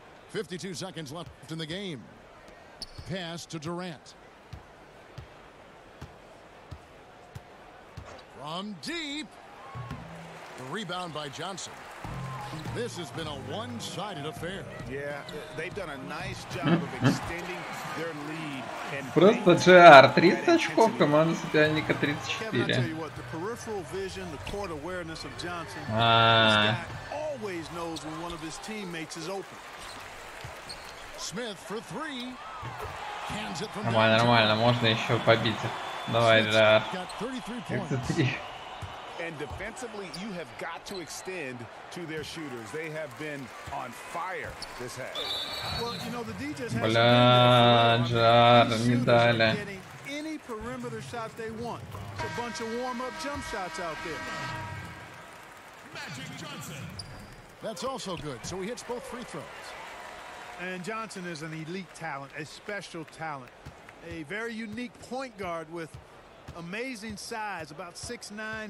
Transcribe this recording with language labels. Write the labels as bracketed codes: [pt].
[en] 52 seconds left in the game. Pass to Durant. From deep. The rebound by Johnson. This has been a one-sided affair. Yeah, they've done a nice job of extending their lead. And [ru] Просто GR 30 очков, команда соперника 34. [en] Kevin, I tell you what, the peripheral vision, the court awareness of Johnson, this guy always knows when one of his teammates is open. Smith for three. Hands it from [ru] Нормально, нормально, можно еще побить. Давай, GR. [en] got 33 points. 33. And defensively, you have got to extend to their shooters. They have been on fire this half. Well, you know, the DJs [ru] Бля, GR, не дали. [en] getting any perimeter shot they want. It's a bunch of warm-up jump shots out there. Magic Johnson. That's also good. So he hits both free throws. And Johnson is an elite talent, a special talent. A very unique point guard with amazing size, about 6'9".